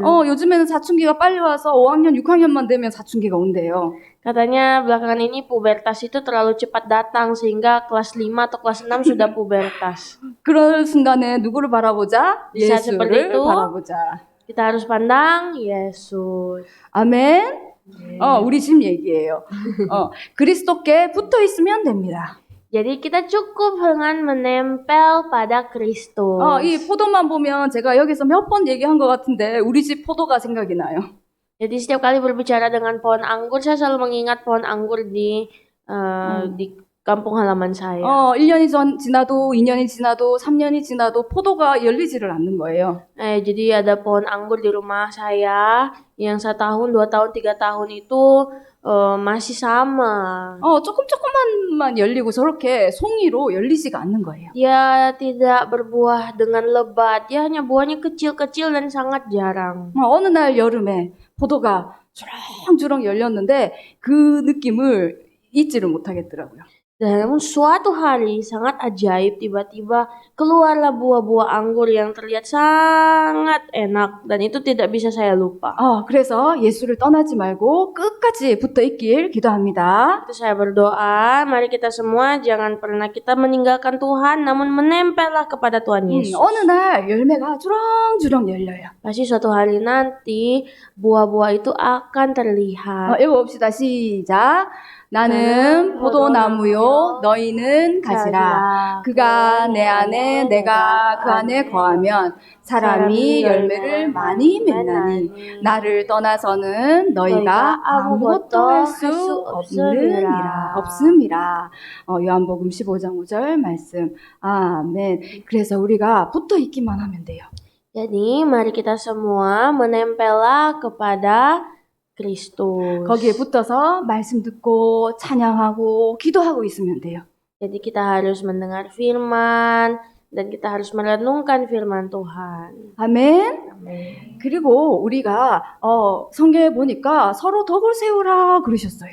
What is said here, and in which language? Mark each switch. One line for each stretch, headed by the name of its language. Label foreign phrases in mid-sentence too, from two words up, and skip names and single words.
Korean: 요즘에는 사춘기가 빨리 와서 5학년, 6학년만 되면 사춘기가 온대요.
Indonesian: Katanya belakangan ini pubertas itu terlalu cepat datang sehingga kelas 5 atau kelas 6 sudah pubertas.
Korean: 그런 순간에 누구를 바라보자?
Indonesian: Di saat seperti
Korean: 예수를
Indonesian: itu,
Korean: 바라보자.
Indonesian: Kita harus pandang Yesus.
Korean: 아멘. 우리 집 얘기예요. 그리스도께 붙어 있으면 됩니다.
Indonesian: Jadi kita cukup dengan menempel pada Kristus.
Korean: 이 포도만 보면 제가 여기서 몇 번 얘기한 것 같은데 우리 집 포도가 생각이 나요.
Indonesian: Jadi setiap kali berbicara dengan pohon anggur, saya selalu mengingat pohon anggur di kampung halaman saya.
Korean: 1년이 지나도 2년이 지나도 3년이 지나도 포도가 열리지를 않는 거예요.
Indonesian: Jadi ada pohon anggur di rumah saya yang 1 tahun, 2 tahun, 3 tahun itu masih sama.
Korean: 조금만 열리고 저렇게 송이로 열리지가 않는 거예요.
Indonesian: Dia tidak berbuah dengan lebat. Dia hanya buahnya kecil-kecil dan sangat jarang.
Korean: 어느 날 여름에 포도가 주렁주렁 열렸는데 그 느낌을 잊지를 못하겠더라고요.
Indonesian: Dan namun suatu hari sangat ajaib, tiba-tiba keluarlah buah-buah anggur yang terlihat sangat enak dan itu tidak bisa saya lupa.
Korean: 그래서 예수를 떠나지 말고 끝까지 붙어 있길 기도합니다.
Indonesian: Itu saya berdoa, mari kita semua jangan pernah kita meninggalkan Tuhan, namun menempellah kepada Tuhan Yesus.
Korean: 어느 날 열매가 주렁주렁 열려요.
Indonesian: Pasti suatu hari nanti buah-buah itu akan terlihat.
Korean: 읽어봅시다. 시작. 나는 포도나무요 너희는 가지라. 그가 내 안에 내가 그 안에 거하면 사람이 열매를 많이 맺나니 나를 떠나서는 너희가 아무것도 할 수 없음이라. 요한복음 15장 5절 말씀. 아멘. 그래서 우리가 붙어 있기만 하면 돼요.
Indonesian: Jadi mari kita semua menempellah kepada Kristus.
Korean: 거기에 붙어서 말씀 듣고 찬양하고 기도하고 있으면 돼요.
Indonesian: Jadi kita harus mendengar firman dan kita harus merenungkan firman Tuhan.
Korean: 아멘.
Indonesian: Amin.
Korean: 그리고 우리가 성경에 보니까 서로 덕을 세우라 그러셨어요.